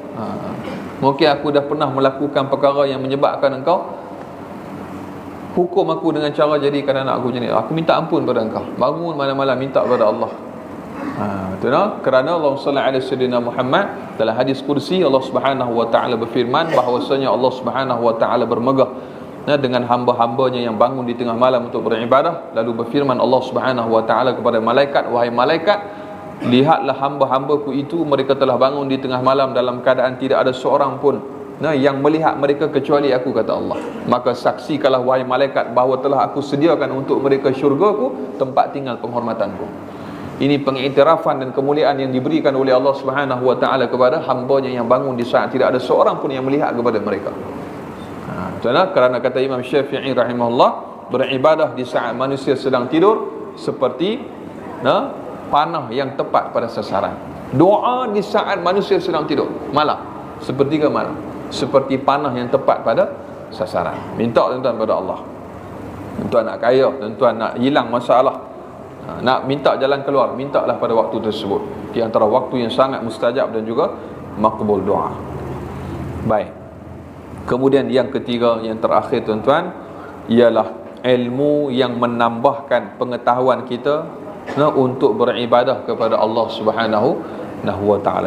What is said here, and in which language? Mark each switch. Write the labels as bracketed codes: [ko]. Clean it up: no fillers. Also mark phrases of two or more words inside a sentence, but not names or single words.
[ms] Mungkin aku dah pernah melakukan perkara yang menyebabkan engkau hukum aku dengan cara jadikan anak aku macam ni. Aku minta ampun pada engkau. Bangun malam-malam minta kepada Allah. Betul tak? Kerana Allah SAW Muhammad dalam hadis kursi, Allah [ar] سبحانه وتعالى [ms] berfirman bahawasanya Allah [ar] سبحانه وتعالى [ms] bermegah dengan hamba-hambanya yang bangun di tengah malam untuk beribadah. Lalu berfirman Allah [ar] سبحانه وتعالى [ms] kepada malaikat, wahai malaikat, lihatlah hamba-hambaku itu, mereka telah bangun di tengah malam dalam keadaan tidak ada seorang pun yang melihat mereka kecuali aku, kata Allah. Maka saksikanlah wahai malaikat bahawa telah aku sediakan untuk mereka syurgaku, tempat tinggal penghormatanku. Ini pengiktirafan dan kemuliaan yang diberikan oleh Allah [ar] سبحانه وتعالى [ms] kepada hambanya yang bangun di saat tidak ada seorang pun yang melihat kepada mereka. Kerana kata Imam Syafi'i rahimahullah, beribadah di saat manusia sedang tidur seperti panah yang tepat pada sasaran. Doa di saat manusia sedang tidur malam, seperti ke malam, seperti panah yang tepat pada sasaran. Minta tuan-tuan pada Allah. Tuan nak kaya, tuan nak hilang masalah, nak minta jalan keluar, mintalah pada waktu tersebut. Di antara waktu yang sangat mustajab dan juga makbul doa. Baik. Kemudian yang ketiga, yang terakhir tuan-tuan, ialah ilmu yang menambahkan pengetahuan kita untuk beribadah kepada Allah [ar] سبحانه وتعالى.